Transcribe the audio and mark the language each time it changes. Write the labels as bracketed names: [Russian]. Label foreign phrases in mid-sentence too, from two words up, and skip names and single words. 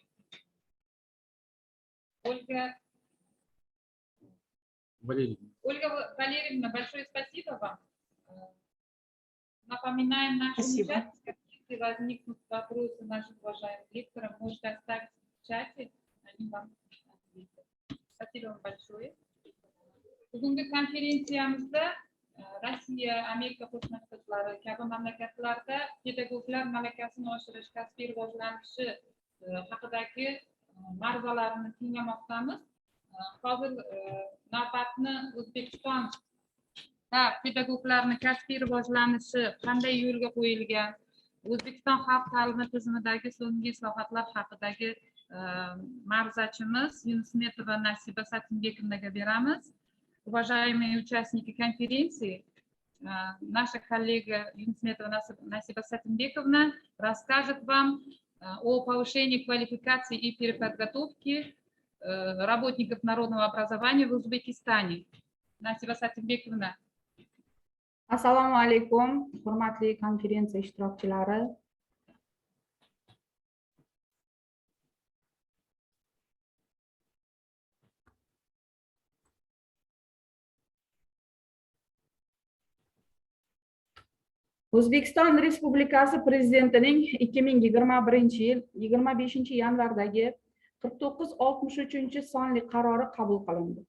[Russian] Ольга Валерьевна, большое спасибо вам. Напоминаем нашим участникам, если возникнут вопросы наших уважаемых лекторов, можете оставить в чате, они вам ответят. Спасибо вам большое. [Uzbek] Bugungi konferensiyamizda Rossiya, Amerika Qo'shma Shtatlari kabi mamlakatlarda pedagoglar malakasini oshirish, kasbiy rivojlanishi haqidagi ma'ruzalarni tinglamoqdamiz. Hozir navbatni O'zbekistonda pedagoglarni kasbiy rivojlanishi qanday yo'lga qo'yilgan, O'zbekiston xalq ta'limi tizimidagi so'nggi islohotlar haqidagi ma'ruzachimiz Yunusmetova Nasiba Satimbekovnaga beramiz. [Russian] Уважаемые участники конференции, наша коллега Юнусметова Насиба Сатимбековна расскажет вам о повышении квалификации и переподготовке работников народного образования в Узбекистане. Насиба Сатимбековна. [Uzbek] Assalomu alaykum, hurmatli konferensiya ishtirokchilari. O'zbekiston Respublikasi Prezidentining 2021-yil 25-yanvardagi 4963 sonli qarori qabul qilindi.